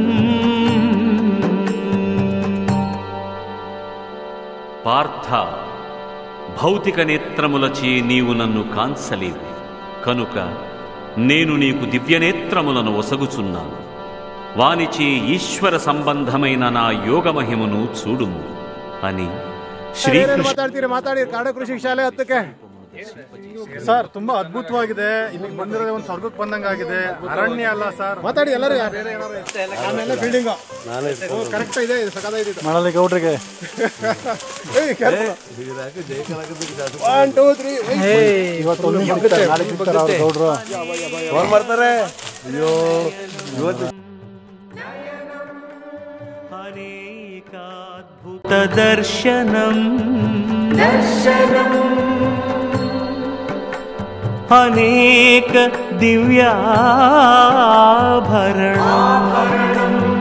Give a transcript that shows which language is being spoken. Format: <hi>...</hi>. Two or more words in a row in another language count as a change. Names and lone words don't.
<te>పార్థ, భౌతిక నేత్రములచే నీవు నన్ను కాంచలేవు కనుక నేను నీకు దివ్యనేత్రములను ఒసగుచున్నాను. వానిచే ఈశ్వర సంబంధమైన నా యోగమహిమను చూడుము అని</te> <kn>ಮಾತಾಡಿ ಕಾಡು ಕೃಷಿ ಶಾಲೆ 10ಕ್ಕೆ ಸರ್ ತುಂಬಾ ಅದ್ಭುತವಾಗಿದೆ. ಇಲ್ಲಿಗೆ ಬಂದಿರೋದೇ ಒಂದು ಸ್ವರ್ಗಕ್ಕೆ ಬಂದಂಗಾಗಿದೆ. ಅರಣ್ಯ ಅಲ್ಲ ಸರ್, ಮಾತಾಡಿ ಎಲ್ಲರೂ. ಆಮೇಲೆ</kn> <en>building correct</en> <kn>ಇದೆ, ಸಕತ್ತಾಗಿದೆ. ಮಾಡಲಿ ಗೌಡ್ರಿಗೆ 1 2 3 ಇವತ್ತು ಗೌಡ್ರು ಫೋನ್ ಮಾಡ್ತಾರೆ. ಅಯ್ಯೋ ಇವತ್ತು</kn> <te>దర్శనం అనేక దివ్యాభరణం</te>